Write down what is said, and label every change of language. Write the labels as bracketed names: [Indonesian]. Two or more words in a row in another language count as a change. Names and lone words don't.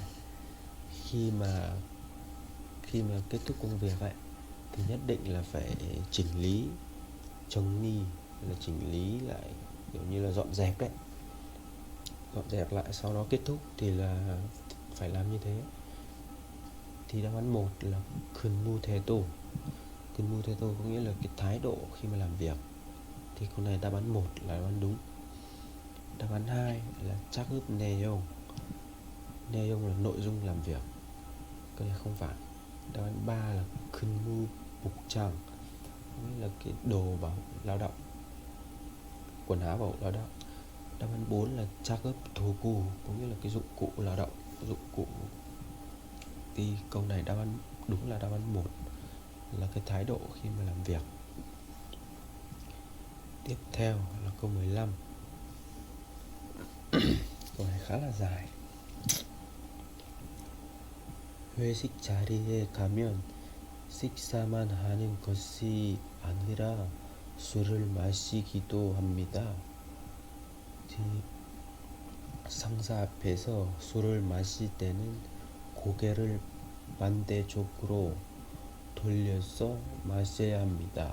[Vietnamese] Khi mà kết thúc công việc ấy, thì nhất định là phải chỉnh lý, chồng ni là chỉnh lý lại, kiểu như là dọn dẹp đấy, dọn dẹp lại, sau đó kết thúc thì là phải làm như thế. Thì đáp án 1 là 근무태도. 근무태도 có nghĩa là cái thái độ khi mà làm việc. Thì câu này đáp án 1 là đáp án đúng. Đáp án 2 là [Korean] 작업 내용. [Vietnamese] 내용 là nội dung làm việc. Cái này không phải. Đáp án 3 là [Korean] 근무 복장, [Vietnamese] có nghĩa là cái đồ bảo lao động, quần áo bảo lao động. Đáp án 4 là [Korean] 작업 도구, [Vietnamese] có nghĩa là cái dụng cụ lao động, dụng cụ. Thì câu này đáp án đúng là đáp án 1 là cái thái độ khi mà làm việc. Tiếp theo là câu 15. Câu này khá là dài. [Korean] 회식 자리에 가면 식사만 하는 것이 아니라 술을 마시기도 합니다. thì 상사 앞에서 술을 마실 때는 고개를 반대쪽으로 돌려서 마셔야 합니다.